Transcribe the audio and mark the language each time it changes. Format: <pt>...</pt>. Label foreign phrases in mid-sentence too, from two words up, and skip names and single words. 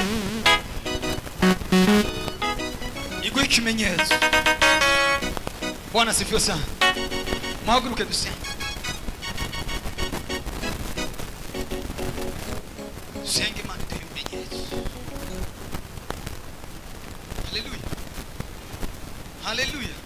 <rw>Iguha ikimenyetso.</rw> <sw>Bwana asifiwe sana.</sw> <rw>Muhaguruke dusenge. Dusenge Imana iduhe ibimenyetso. Haleluya. Haleluya.</rw>